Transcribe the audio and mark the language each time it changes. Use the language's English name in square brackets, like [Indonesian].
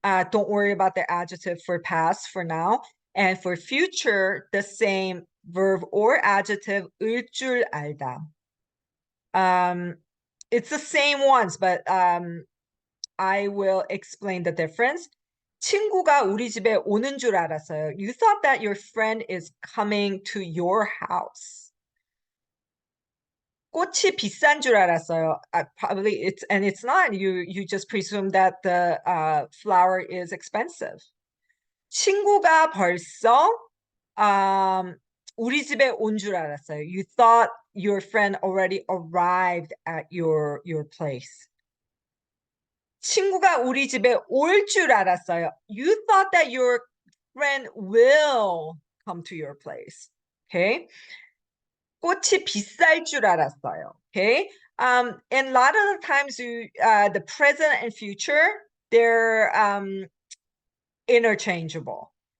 [English] Don't worry about the adjective for past for now. And for future, the same verb or adjective, 을 줄 알다. It's the same ones, but I will explain the difference. [Korean] 친구가 우리 집에 오는 줄 알았어요. [English] You thought that your friend is coming to your house. [Korean] 꽃이 비싼 줄 알았어요. [English] Probably it's not. You just presume that the flower is expensive. [Korean] 친구가 벌써 우리 집에 온 줄 알았어요. [English] You thought your friend already arrived at your place. [Korean] 친구가 우리 집에 올 줄 알았어요. [English] You thought that your friend will come to your place. [Korean] Okay. 꽃이 비쌀 줄 알았어요. Okay. [English] And a lot of the times the present and future, they're interchangeable.